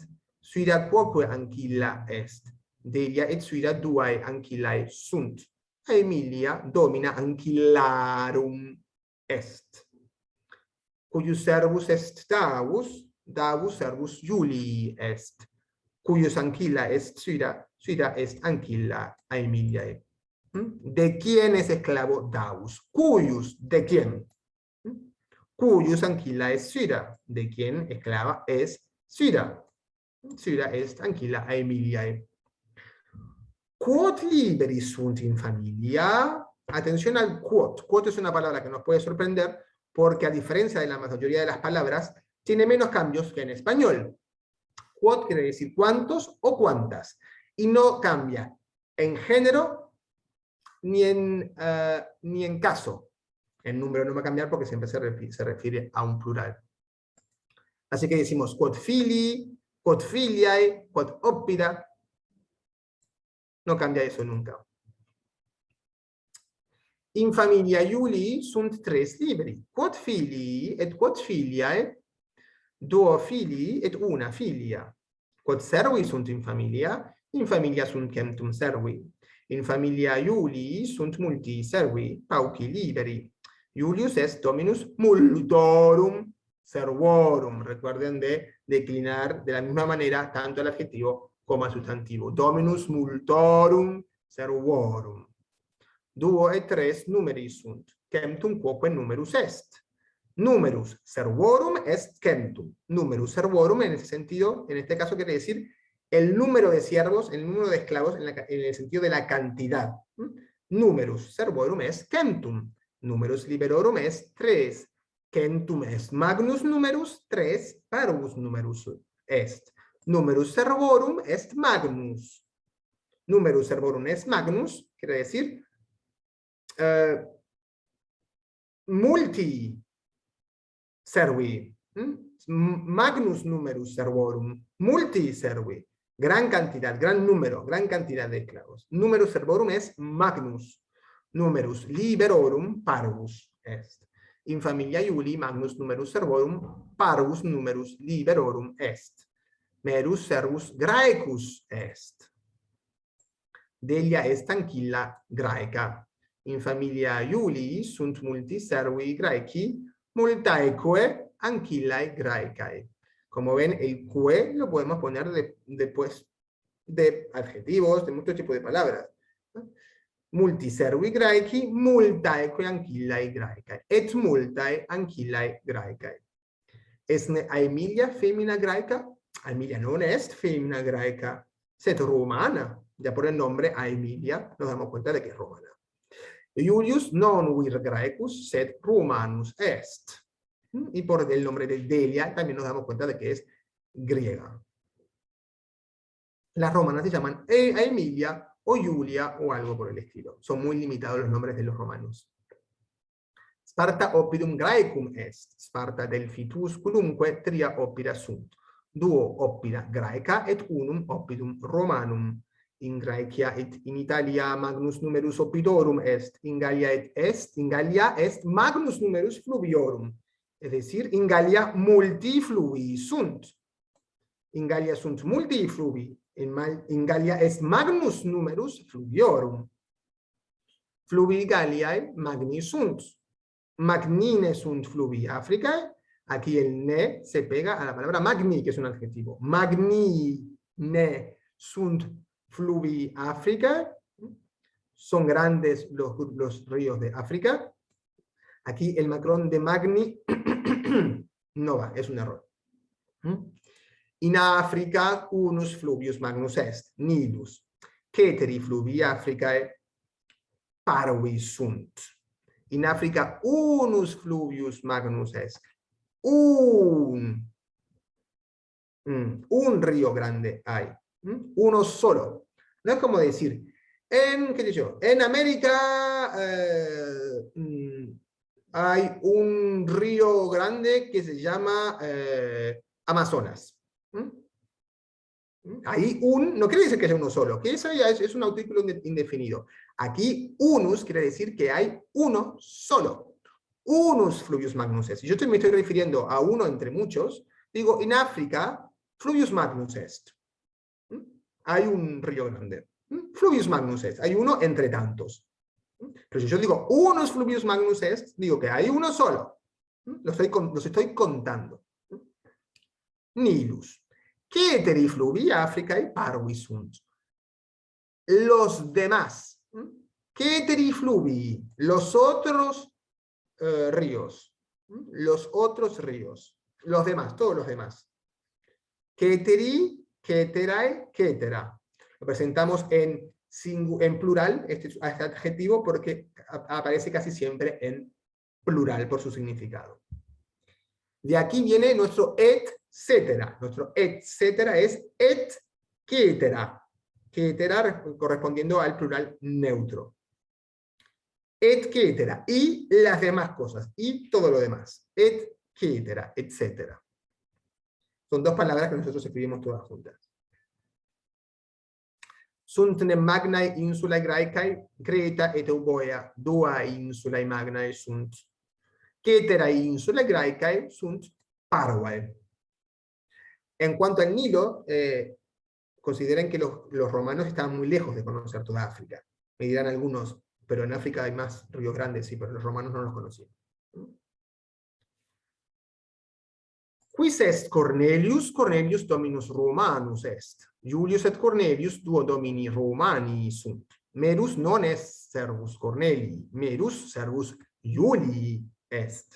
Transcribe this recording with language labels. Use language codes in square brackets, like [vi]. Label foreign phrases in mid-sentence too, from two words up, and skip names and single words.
[la] Suida quoque ancilla est. Delia et suida duae ancillae sunt. A Emilia domina ancillarum est. Cuius servus est Davus, Davus servus Julii est. Cuius ancilla est suida, suida est ancilla a Emiliae. [es] ¿De quién es esclavo Davus? Cuius, ¿de quién? [la] Cuius ancilla est suida. [es] ¿De quién esclava es suida? [la] Suida est ancilla a Emiliae. Quod liberi sunt in familia. [es] Atención al quod. Quod es una palabra que nos puede sorprender porque a diferencia de la mayoría de las palabras, tiene menos cambios que en español. Quod quiere decir cuántos o cuántas. Y no cambia en género ni en caso. El número no va a cambiar porque siempre se refiere a un plural. Así que decimos [la] quod filii, quod filiae, quod oppida. [es] No cambia eso nunca. [la] In familia Julii sunt tres liberi. Quod filii et quod filiae, duo filii et una filia. Quod servi sunt in familia sunt centum servi. In familia Julii sunt multi servi, pauci liberi. Julius est dominus multorum servorum. [es] Recuerden de declinar de la misma manera tanto el adjetivo como el sustantivo. [la] Dominus multorum servorum. Duo et tres numeri sunt. Centum quoque numerus est. Numerus servorum est centum. Numerus servorum [es] en ese sentido, en este caso quiere decir el número de siervos, el número de esclavos en el sentido de la cantidad. [la] Numerus servorum est centum. Numerus liberorum est tres. Centum est magnus numerus, tres parvus numerus est. Numerus servorum est magnus. Numerus servorum est magnus, [es] quiere decir [la] multi servi. Magnus numerus servorum. Multi servi. [es] Gran cantidad, gran número, gran cantidad de esclavos. [la] Numerus servorum est magnus. Numerus liberorum parvus est. In familia Julii magnus numerus servorum parvus numerus liberorum est. Merus servus Graecus est. Delia est ancilla Graeca. In familia Julii sunt multi servi Graeci, multaeque ancillae Graecae. [es] Como ven, el que lo podemos poner después de adjetivos, de muchos tipos de palabras. [la] Multi servi Graeci, multaeque ancillae Graecae. Et multae ancillae Graecae. Esne a Emilia femina Graeca? A Emilia non est femina Graeca, sed romana. [es] Ya por el nombre a Emilia nos damos cuenta de que es romana. Julius non vir Graecus, sed Romanus est. Y por el nombre de Delia también nos damos cuenta de que es griega. Las romanas se llaman a Emilia o Julia o algo por el estilo. Son muy limitados los nombres de los romanos. [la] Sparta oppidum Graecum est. Sparta Delphitusculumque tria oppida sunt. Duo oppida Graeca et unum oppidum Romanum. In Graecia et in Italia magnus numerus oppidorum est. In Gallia est magnus numerus fluviorum. [es] Es decir, [la] in Gallia multi fluvii sunt. In Gallia sunt multi fluvi. In Gallia est magnus numerus fluviorum. Fluvi Galliae magni sunt. Magnine sunt fluvi Africae. Aquí el ne se pega a la palabra magni, que es un adjetivo. Magnine sunt fluvi Africae. [es] Son grandes los ríos de África. Aquí el macrón de magni no va, es un error. [la] In Africa unus fluvius magnus est, Nilus. Ceteri fluvi Africae parvi sunt. In Africa unus fluvius magnus est. [es] Un río grande hay. Uno solo. No es como decir, en América hay un río grande que se llama Amazonas. Ahí no quiere decir que sea uno solo, que eso ya es un artículo indefinido. Aquí unus quiere decir que hay uno solo. [la] unus fluvius magnus est. [es] Si yo me estoy refiriendo a uno entre muchos, digo, en África, [la] fluvius magnus est. [es] Hay un río grande. [la] Fluvius magnus est. [es] Hay uno entre tantos. Pero si yo digo [la] unus fluvius magnus est, [es] digo que hay uno solo. Los estoy contando. Nilus. [la] Ceteri fluvi Africae parvi sunt. [es] Los demás. [la] Ceteri fluvi. [es] Los otros ríos. Los otros ríos. Los demás, todos los demás. [la] Ceteri, ceterae, cetera. [es] Lo presentamos en plural, este adjetivo, porque aparece casi siempre en plural por su significado. De aquí viene nuestro etcétera. Nuestro etcétera es [la] et cetera. [es] Cetera correspondiendo al plural neutro. [la] Et cetera. [es] Y las demás cosas. Y todo lo demás. [la] Et cetera, [es] etcétera. Son dos palabras que nosotros escribimos todas juntas. [la] Sunt ne magnae insulae Graecae, Creta et Euboea, dua insulae magnae sunt. Ceterae insulae Graecae sunt parvae. [es] En cuanto al Nilo, consideren que los romanos estaban muy lejos de conocer toda África. Me dirán algunos, pero en África hay más ríos grandes, sí, pero los romanos no los conocían. [la] Quis est Cornelius? Cornelius dominus Romanus est. Julius et Cornelius duo domini Romani sunt. Merus non est servus Cornelii, merus servus Julii est.